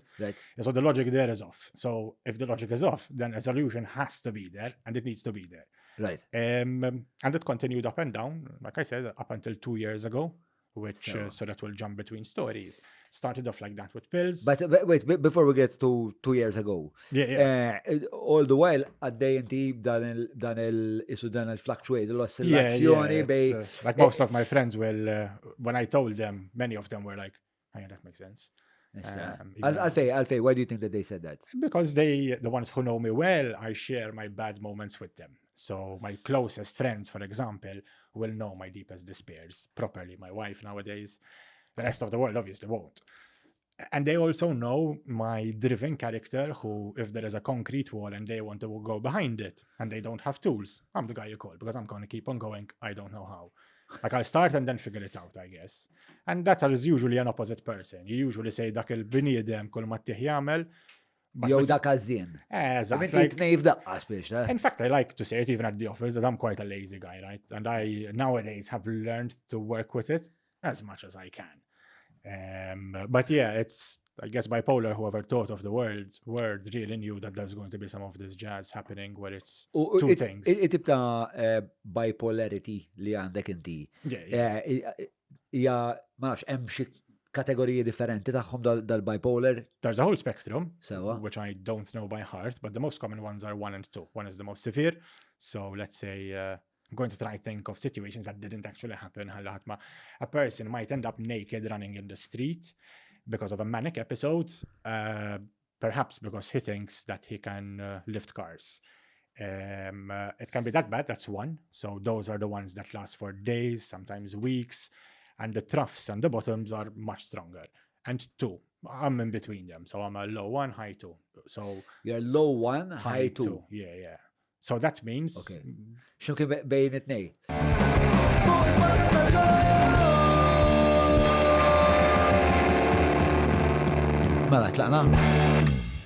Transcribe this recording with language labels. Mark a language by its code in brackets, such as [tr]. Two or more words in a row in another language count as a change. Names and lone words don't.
[en] So the logic there is off. So if the logic is off, then a solution has to be there, and it needs to be there. And it continued up and down, like I said, up until 2 years ago. So that will jump between stories. Started off like that with pills. But wait, before we get to 2 years ago. All the while, [mt] għaddej inti dan il-fluctuate, l-oscillazzjoni bej. [en] Like most of my friends will, when I told them, many of them were like, oh yeah, that makes sense. Alfej, why do you think that they said that? Because the ones who know me well, I share my bad moments with them. So my closest friends, for example, will know my deepest despairs properly. My wife nowadays, the rest of the world obviously won't. And they also know my driven character who, if there is a concrete wall and they want to go behind it and they don't have tools, I'm the guy you call because I'm going to keep on going. I don't know how. Like I'll start and then figure it out, I guess. And that is usually an opposite person. You usually say [mt] dak il-bniedem kull ma tih jagħmel. Jew dak għażien. [en] In fact, I like to say it even at the office that I'm quite a lazy guy, right? And I nowadays have learned to work with it as much as I can. But yeah, it's, I guess, bipolar. Whoever thought of the word really knew that there's going to be some of this jazz happening where it's two things. [mt] It ta' bipolarity li għandek inti. Hija ma nafx hemm xi kategoriji differenti tagħhom dal-bipolar. [en] There's a whole spectrum, which I don't know by heart, but the most common ones are 1 and 2. 1 is the most severe. So let's say I'm going to try to think of situations that didn't actually happen. A person might end up naked running in the street because of a manic episode, perhaps because he thinks that he can lift cars. It can be that bad, that's 1. So those are the ones that last for days, sometimes weeks, and the troughs and the bottoms are much stronger. And 2, I'm in between them, so I'm a low 1, high 2. So you're low 1, high 2. Yeah. So that means... [mt] Okay. X'imkien bejn it-tnejn? Mela, tlaqna?